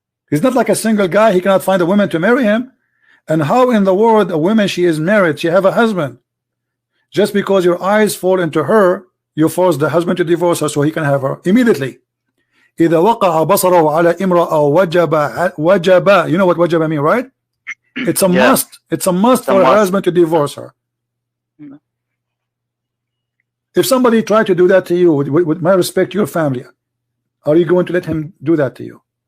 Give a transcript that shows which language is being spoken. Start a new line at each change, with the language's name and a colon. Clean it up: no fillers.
English: He's not like a single guy. He cannot find a woman to marry him. And how in the world a woman, she is married, she have a husband, just because your eyes fall into her, you force the husband to divorce her so he can have her immediately.
Arabic: إذا وقع بصره على امرأة وجب.
English: You know what wajaba mean, right? It's a must. It's a must for a husband to divorce her. If somebody tried to do that to you, with my respect, your family, are you going to let him do that to you?